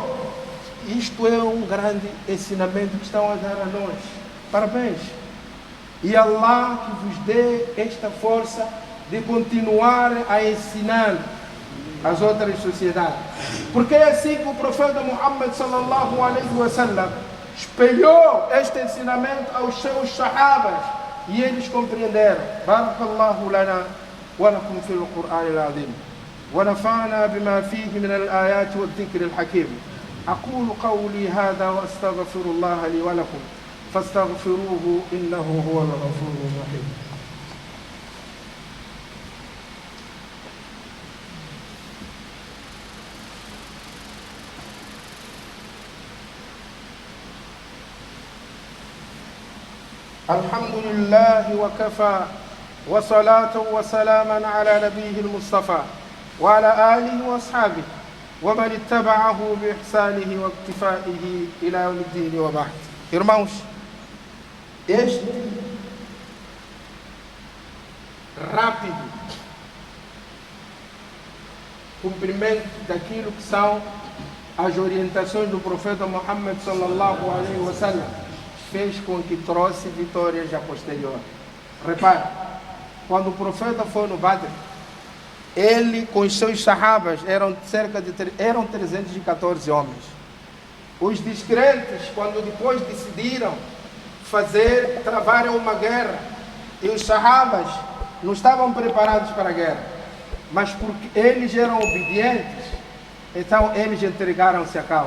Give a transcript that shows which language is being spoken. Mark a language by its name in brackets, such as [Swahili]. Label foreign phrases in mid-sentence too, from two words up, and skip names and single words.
[Portuguese] Isto é um grande ensinamento que estão a dar a nós. Parabéns. E Allah que vos dê esta força de continuar a ensinar as outras sociedades. Porque é assim que o profeta Muhammad [Arabic] صلى الله عليه وسلم [Portuguese] espelhou este ensinamento aos seus sahabas e eles compreenderam. [Arabic] بارك الله لنا ولكم في القرآن العظيم ونفعنا بما فيه من الآيات والذكر الحكيم. أقول قولي هذا وأستغفر الله لي ولكم فاستغفروه إنه هو الغفور الرحيم. الحمد لله وكفى وصلاة وسلاما على نبيه المصطفى وعلى آله وأصحابه ومن اتبعه بإحسانه واكتفائه إلى يوم الدين وبعد. [Portuguese] Irmãos, este rápido cumprimento daquilo que são as orientações do profeta Muhammad [Arabic] صلى الله عليه وسلم [Portuguese] fez com que trouxe vitórias a posterior. Repare, quando o profeta foi no Badr, ele com os seus sahabas eram 314 homens. Os descrentes, quando depois decidiram travar uma guerra, e os sahabas não estavam preparados para a guerra, mas porque eles eram obedientes, então eles entregaram-se à causa.